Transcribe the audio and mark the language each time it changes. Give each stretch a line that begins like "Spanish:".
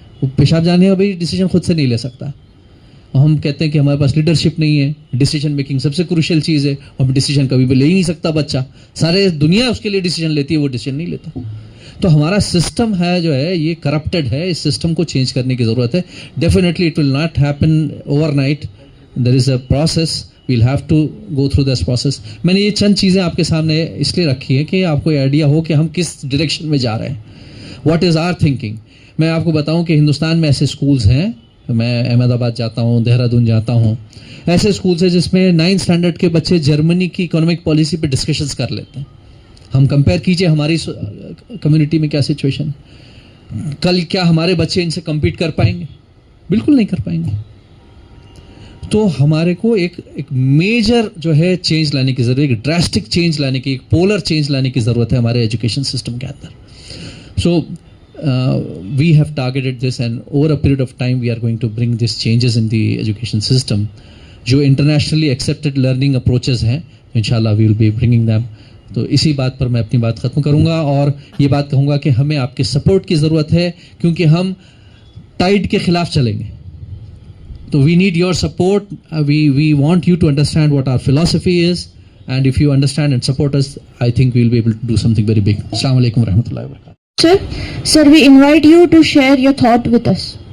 Urdu: وہ پیشاب جانے کا بھی ڈیسیجن خود سے نہیں لے سکتا. ہم کہتے ہیں کہ ہمارے پاس لیڈرشپ نہیں ہے. ڈیسیجن میکنگ سب سے کروشل چیز ہے, اور ڈیسیجن کبھی بھی لے ہی نہیں سکتا بچہ. سارے دنیا اس کے لیے ڈیسیجن لیتی ہے, وہ ڈیسیجن نہیں لیتا. تو ہمارا سسٹم ہے جو ہے یہ کرپٹڈ ہے. اس سسٹم کو چینج کرنے کی ضرورت ہے.
English: Definitely it will not happen overnight. There is a process, we'll have to go through this process.
Urdu: میں نے یہ چند چیزیں آپ کے سامنے اس لیے رکھی ہے کہ آپ کو آئیڈیا ہو کہ ہم کس ڈائریکشن میں جا رہے ہیں,
English: What is are thinking.
Urdu: میں آپ کو بتاؤں کہ ہندوستان میں ایسے اسکولز ہیں, میں احمد آباد جاتا ہوں, دہرادون جاتا ہوں, ایسے اسکولز ہیں جس میں 9th اسٹینڈرڈ کے بچے جرمنی کی اکنامک پالیسی پہ ڈسکشنز کر لیتے ہیں. ہم کمپیئر کیجئے ہماری کمیونٹی میں کیا سچویشن ہے. کل کیا ہمارے بچے ان سے کمپیٹ کر پائیں گے؟ بالکل نہیں کر پائیں گے. تو ہمارے کو ایک میجر جو ہے چینج لانے کی ضرورت ہے, ایک ڈراسٹک چینج لانے کی, ایک پولر چینج لانے کی ضرورت ہے ہمارے ایجوکیشن سسٹم کے اندر. سو
English: we have targeted this, and over a period of time we are going to bring these changes in the education system.
Urdu: جو
English: internationally accepted learning approaches ہیں inshallah we will be bringing them.
Urdu: تو اسی بات پر میں اپنی بات ختم کروں گا اور یہ بات کہوں گا کہ ہمیں آپ کے سپورٹ کی ضرورت ہے کیونکہ ہم ٹائڈ کے خلاف چلیں گے. تو
English: we need your support. We want you to understand what our philosophy is, and if you understand and support us, I think we will be able to do something very big.
Arabic: Assalamu alaikum wa rahmatullahi wa barakatuh.
English: Sir, we invite you to share your thought with us.